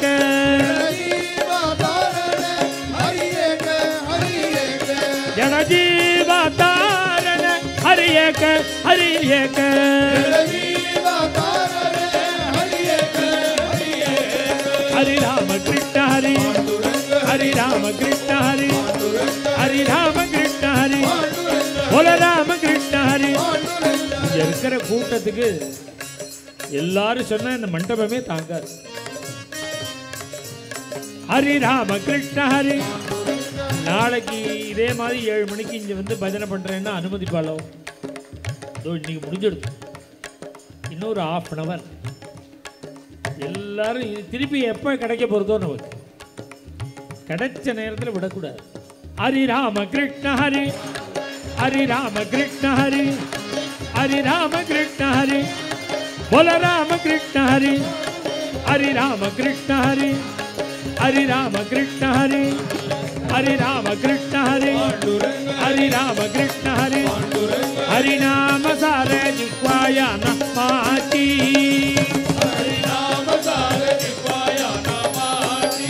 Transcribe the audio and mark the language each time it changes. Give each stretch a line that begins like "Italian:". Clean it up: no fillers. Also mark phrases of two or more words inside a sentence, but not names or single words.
Marathi: जीव तारण हरि एक हरि एक जड जीव तारण हरि एक हरि एक जीव तारण हरि एक हरि एक
Tamil: ಹರಿ ರಾಮಕೃಷ್ಣ ಹರಿ ಹರಿ ರಾಮಕೃಷ್ಣ ಹರಿ ಹರಿ ராமகிருஷ்ண ஹரி போல ராமகிருஷ்ண ஹரி இருக்கிற கூட்டத்துக்கு எல்லாரும் சொன்னா இந்த மண்டபமே தாங்காது. ஹரி ராமகிருஷ்ண ஹரி. நாளைக்கு இதே மாதிரி 7 மணிக்கு இங்க வந்து பஜனை பண்றேன்னா அனுமதிப்பாளோ? இன்னைக்கு முடிஞ்சிடுது, இன்னொரு 1/2 hour. எல்லாரும் திருப்பி எப்ப கிடைக்க போறதோ நமக்கு கிடைச்ச நேரத்தில் விடக்கூடாது.
Marathi: ஹரி ராமகிருஷ்ண ஹரி ஹரி ராமகிருஷ்ண ஹரி ஹரி ராமகிருஷ்ண ஹரி போல ராமகிருஷ்ண ஹரி हरि राम कृष्ण हरि हरि राम कृष्ण हरि हरि राम कृष्ण हरि हरि राम कृष्ण हरि हरि नाम सारे जिह्वाया नमाति हरि नाम सारे जिह्वाया नमाति